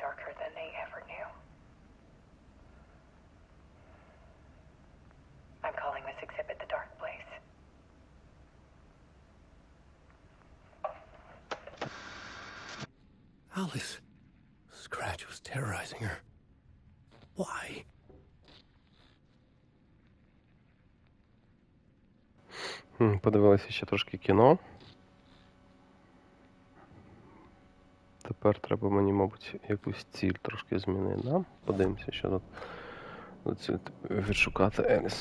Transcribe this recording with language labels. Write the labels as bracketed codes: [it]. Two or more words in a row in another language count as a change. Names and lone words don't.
[en] deeper than they ever knew. I'm calling this exhibit The Dark Place. Alice. Scratch was terrorizing her. Why? [uk] Подивилися ще трошки кіно. Тепер треба мені, мабуть, якусь ціль трошки змінити, да? Подивимося, що тут ціль відшукати Еліс.